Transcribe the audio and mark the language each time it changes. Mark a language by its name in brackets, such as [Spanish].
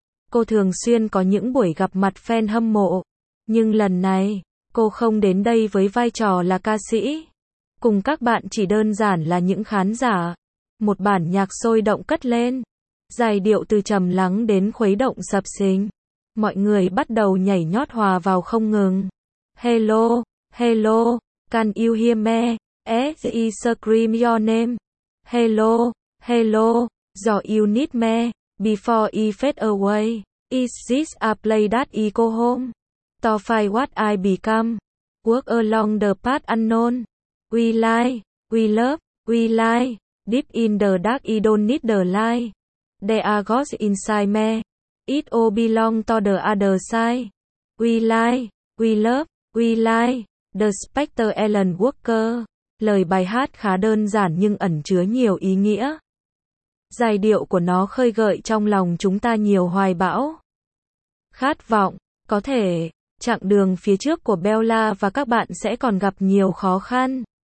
[Vietnamese] Cô thường xuyên có những buổi gặp mặt fan hâm mộ. Nhưng lần này, cô không đến đây với vai trò là ca sĩ. Cùng các bạn chỉ đơn giản là những khán giả. Một bản nhạc sôi động cất lên. Giai điệu từ trầm lắng đến khuấy động sập sình. Mọi người bắt đầu nhảy nhót hòa vào không ngừng. [English] Hello, hello, can you hear me? As I scream your name. Hello, hello, do you need me? Before I fade away, is this a play that I go home? To find what I become, walk along the path unknown. We lie, we love, we lie. Deep in the dark I don't need the light. There are ghosts inside me. It all belong to the other side. We lie, we love, we lie. The Spectre Alan Walker. [Vietnamese] Lời bài hát khá đơn giản nhưng ẩn chứa nhiều ý nghĩa. Giai điệu của nó khơi gợi trong lòng chúng ta nhiều hoài bão. Khát vọng, có thể, chặng đường phía trước của Bella và các bạn sẽ còn gặp nhiều khó khăn.